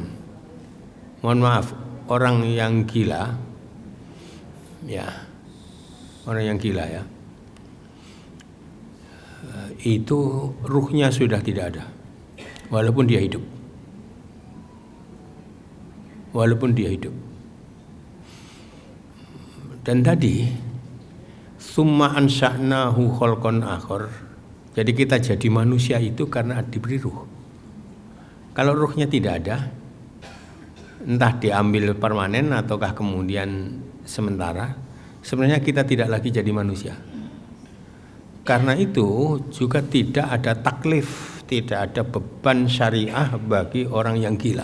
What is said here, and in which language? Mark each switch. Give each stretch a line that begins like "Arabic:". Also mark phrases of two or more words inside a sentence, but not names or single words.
Indonesian: Mohon maaf, orang yang gila, ya, orang yang gila, ya, itu ruhnya sudah tidak ada, walaupun dia hidup, walaupun dia hidup. Dan tadi
Arabic: ثم أنشأناه خلقا آخر,
Indonesian: jadi kita jadi manusia itu karena diberi ruh. Kalau ruhnya tidak ada, entah diambil permanen ataukah kemudian sementara, sebenarnya kita tidak lagi jadi manusia. Karena itu juga tidak ada taklif, tidak ada beban syariah bagi orang yang gila.